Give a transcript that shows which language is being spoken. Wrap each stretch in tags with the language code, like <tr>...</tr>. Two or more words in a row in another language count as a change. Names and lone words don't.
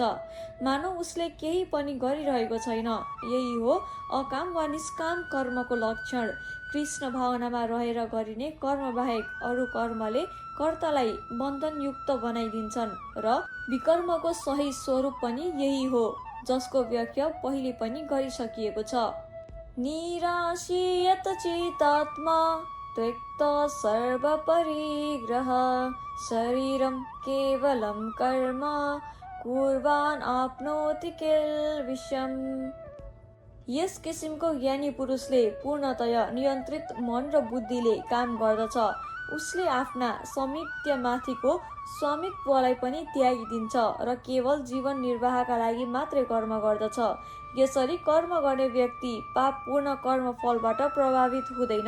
<ne>मानव उसले केही पनि गरिरहेको छैन। यही हो अकाम वा निष्काम कर्मको लक्षण। कृष्ण भावनामा रहेर गरिने कर्म बाहेक अरू कर्मले कर्तालाई बन्धनयुक्त बनाइदिन्छन् र विकर्मको सही स्वरूप पनि यही हो, जसको व्याख्या पहिले पनि गरिसकिएको छ।</ne> <sa>निराशीयत चितात्मा त्यक्त सर्व परिग्रह शरीरम केवलम कर्म कुर्वान आप्नोति किल्बिषम्।</sa> <ne>यस किसिमको ज्ञानी पुरुषले पूर्णतया नियन्त्रित मन र बुद्धिले काम गर्दछ। उसले आफ्ना स्वामित्वमाथिको स्वामित्वलाई पनि त्यागिदिन्छ र केवल जीवन निर्वाहका लागि मात्रै कर्म गर्दछ। यसरी कर्म गर्ने व्यक्ति पापपूर्ण कर्मफलबाट प्रभावित हुँदैन।</ne>